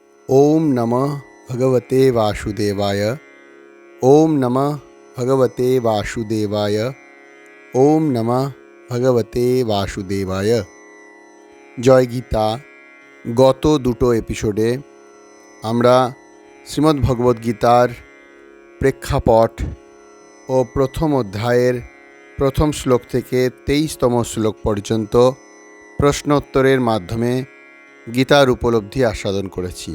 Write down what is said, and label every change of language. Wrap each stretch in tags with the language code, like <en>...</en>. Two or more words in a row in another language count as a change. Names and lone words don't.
<sa>ओम नमः भगवते वासुदेवाय। ओम नमः भगवते वासुदेवाय। ओम नमः भगवते वासुदेवाय।</sa> <bn>জয় গীতা। গত দুটো এপিসোডে আমরা শ্রীমদ্ভগবদ্গীতার প্রেক্ষাপট ও প্রথম অধ্যায়ের প্রথম শ্লোক থেকে 23তম শ্লোক পর্যন্ত প্রশ্নোত্তরের মাধ্যমে গীতার উপলব্ধি আস্বাদন করেছি।</bn>